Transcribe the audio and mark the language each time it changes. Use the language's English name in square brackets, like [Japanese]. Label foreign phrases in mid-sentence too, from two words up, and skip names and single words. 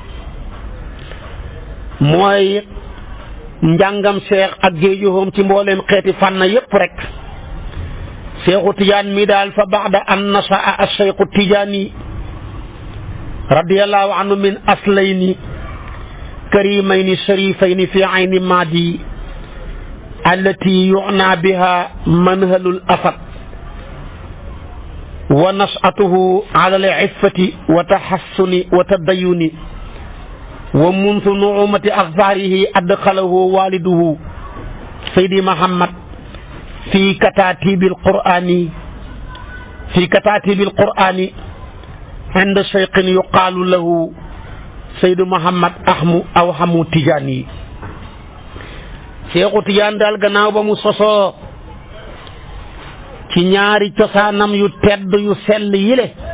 [Wolof] mooy njàngam cheikh ak géejuhum ci mbooleem xeeti fànn yépp rek cheikhu tijaan mi daal [Arabic] فبعد أن نشأ الشيخ التجاني رضي الله عنه من أصلين كريمين شريفين في عين ماضي التي يعنى بها منهل الأسد ونشأته على العفة والتحصن والتدين ومنذ نعومة أظفاره أدخله والده سيدي محمد في كتاتيب القرآن عند شيخ يقال له سيدي محمد أحمو أو حمو التجاني [Wolof] Seexu Tijaan daal gannaaw ba mu sosoo ci ñaari cosaanam yu tedd yu sell yile